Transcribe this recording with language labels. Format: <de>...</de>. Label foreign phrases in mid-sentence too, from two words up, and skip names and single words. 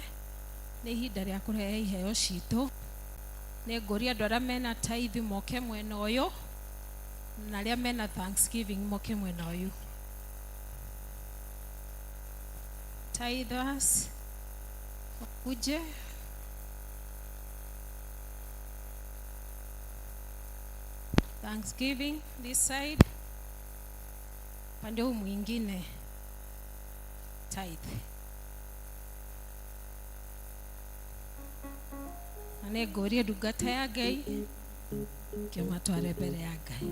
<ki>Nĩ ihinda rĩa kũrehe iheo citũ. Nĩ ngũria andũ arĩa mena tithe moke mwena ũyũ na arĩa mena thanksgiving moke mwena ũyũ.</ki> <sw>Tithers uje.</sw> <en>Thanksgiving this side.</en> <sw>Pande huu mwingine tithe.</sw> <ki>Ane ngũria ndungata ya Ngai kĩmatware mbere ya Ngai.</ki>